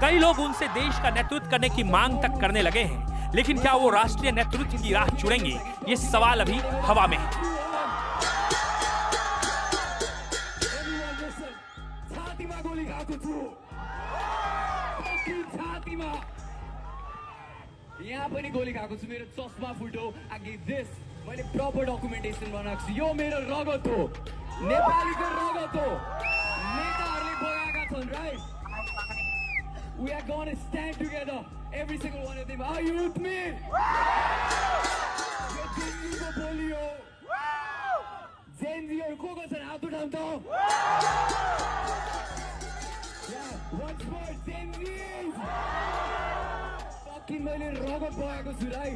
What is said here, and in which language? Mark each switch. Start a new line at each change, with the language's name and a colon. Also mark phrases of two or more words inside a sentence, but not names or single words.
Hindi: कई लोग उनसे देश का नेतृत्व करने की मांग तक करने लगे हैं, लेकिन क्या वो राष्ट्रीय नेतृत्व की राह चुनेंगे? ये सवाल अभी हवा में है।
Nepali: यहाँ पनि गोली खाएको छु, मेरो चस्मा फुट्यो। आगे दिस मैले
English: proper documentation
Nepali: बनाएको छु। यो मेरो रगत हो, नेपालीको रगत हो। नेताहरूले बगाएका छन्, राइट?
English: We are going to stand together, every single one of them. Are you with me?
Nepali: यो दिल्लीको बोली हो। जेएनजीहरू को छन्? हात उठाउँ त।
English: Once more,
Nepali: जेएनजीज। मैले रगत बगाएको छु, राइट?